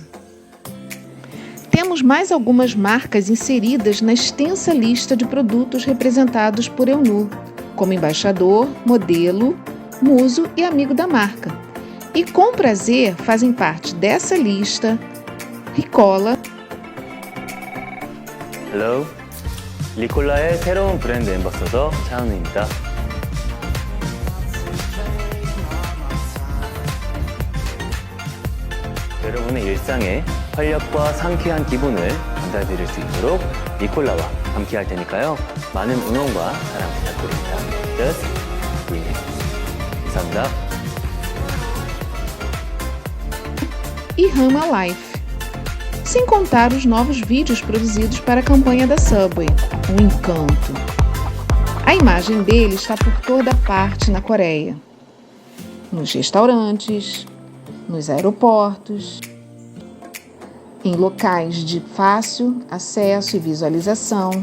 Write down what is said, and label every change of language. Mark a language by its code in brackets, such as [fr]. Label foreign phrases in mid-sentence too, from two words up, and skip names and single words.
[pt] Temos mais algumas marcas inseridas na extensa lista de produtos representados por Eunwoo, como embaixador, modelo, muso e amigo da marca. E com prazer fazem parte dessa lista Ricola, [ko] Hello, 리콜라의 새로운 브랜드 앰버서더 차은우입니다. 여러분의 일상에 활력과 상쾌한 기분을 전달드릴 수 있도록 리콜라와 함께할 테니까요. 많은 응원과 사랑 부탁드립니다. [en] Just win it. 감사합니다. [pt] e Rama Life. Sem contar os novos vídeos produzidos para a campanha da Subway, um encanto. A imagem dele está por toda parte na Coreia. Nos restaurantes, nos aeroportos, em locais de fácil acesso e visualização.